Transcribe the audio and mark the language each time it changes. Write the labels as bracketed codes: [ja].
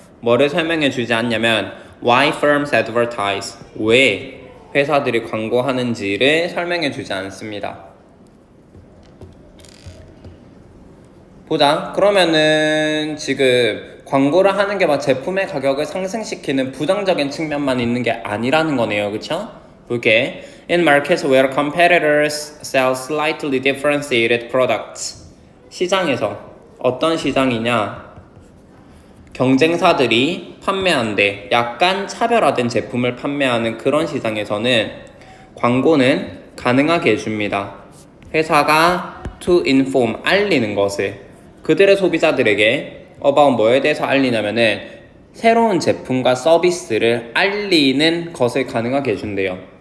[ko] 뭐를 설명해주지 않냐면 [en] why firms advertise, [ko] 왜 회사들이 광고하는지를 설명해주지 않습니다. 보자. 그러면은 지금 광고를 하는 게 막 제품의 가격을 상승시키는 부정적인 측면만 있는 게 아니라는 거네요. 그쵸? 볼게. [en] In markets where competitors sell slightly differentiated products. [ko] 시장에서, 어떤 시장이냐? 경쟁사들이 판매한데 약간 차별화된 제품을 판매하는 그런 시장에서는 광고는 가능하게 해줍니다. 회사가 to inform, 알리는 것을 그들의 소비자들에게 about 뭐에 대해서 알리냐면은 새로운 제품과 서비스를 알리는 것을 가능하게 해준대요.